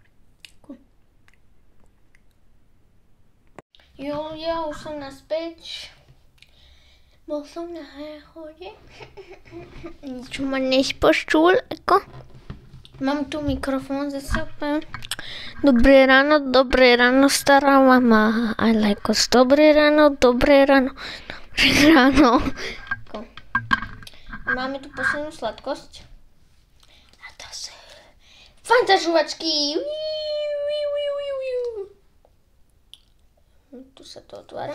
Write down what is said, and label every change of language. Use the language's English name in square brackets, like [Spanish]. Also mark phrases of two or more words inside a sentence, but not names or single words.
[Slovak] Jo, ja už som naspäť. Bol som na hode. Nič ma nespočul, ako. Mám tu mikrofón zase. Dobré ráno, stará mama. [English] I like us. [Slovak] Dobré ráno. Máme tu poslednú sladkosť. A to sú Fanta žuvačky. Tu sa to otvára.